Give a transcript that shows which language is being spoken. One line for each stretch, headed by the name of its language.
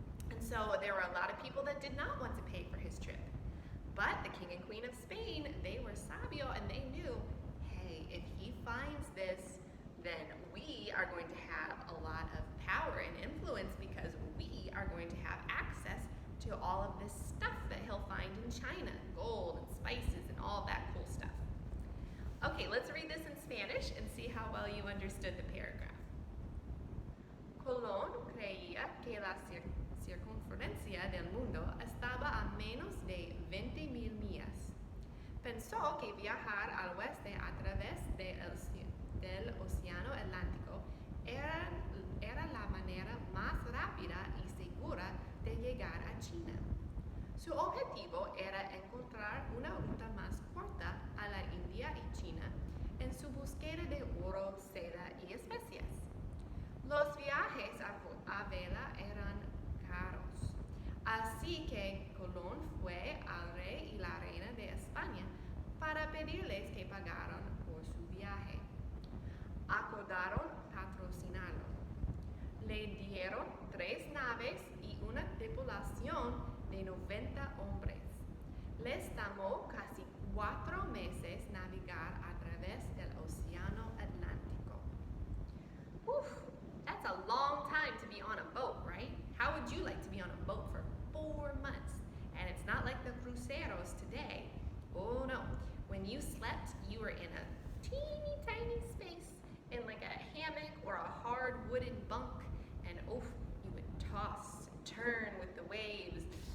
English: And so there were a lot of people that did not want to pay for his trip. But the king and queen of Spain, they were sabio and they knew, hey, if he finds this, then we are going to have a lot of power and influence because we are going to have access to all of this stuff that he'll find in China, gold and spices and all that cool stuff. Okay, let's read this in Spanish and see how well you understood the paragraph.
Spanish: Colón creía que la circunferencia del mundo estaba a menos de 20,000 millas. Pensó que viajar al oeste a través del Océano Atlántico era la manera más rápida y segura de llegar a China. Su objetivo era encontrar una ruta más corta a la India y China en su búsqueda de oro, seda y especias. Los viajes a vela eran caros, así que Colón fue al rey y la reina de España para pedirles que pagaran por su viaje. Acordaron patrocinarlo. Le dieron 3 naves y una tripulación de 90 hombres. Les tomó casi 4 meses navegar a través del Océano Atlántico.
English: Whew, that's a long time to be on a boat, right? How would you like to be on a boat for 4 months? And it's not like the cruceros today. Oh no, when you slept, you were in a teeny tiny space in like a hammock or a hard wooden bunk, and oof, you would toss and turn with the waves.